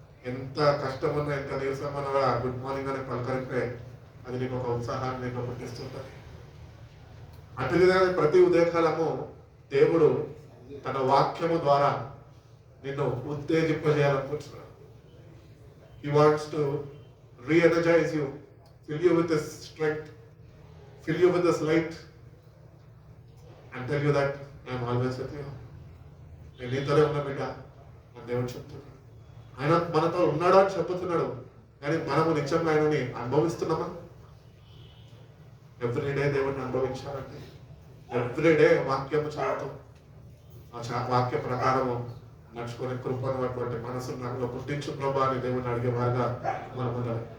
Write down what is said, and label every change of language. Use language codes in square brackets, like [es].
[te] ఎంత కష్టం ఉన్నా, ఎంత నీరసం ఉన్నా గుడ్ మార్నింగ్ అని పలకరిస్తే అది నీకు ఒక ఉత్సాహాన్ని నీకు పుట్టిస్తుంటుంది. అటుగా ప్రతి ఉదయకాలము దేవుడు తన వాక్యము ద్వారా నిన్ను ఉత్తేజింపజేయాలనుకుంటున్నాడు. [en] He wants to re-energize you, fill you with His strength, fill you with His light, and tell you that I am always with you. [te] నేను నీతోనే ఉన్న బిడ్డ అని దేవుడు చెప్తున్నాడు. ఆయన మనతో ఉన్నాడు అని చెప్తున్నాడు, కానీ మనము నిత్యంగా ఆయనని అనుభవిస్తున్నామా? ఎవ్రీడే దేవుడిని అనుభవించాలంటే ఎవ్రీడే వాక్యము చదువుతూ ఆ వాక్య ప్రకారము నడుచుకునే కృపను అటువంటి మనసు నాకు పుట్టించు ప్రభా అని దేవుడిని అడిగే వారుగా మనం ఉండాలి.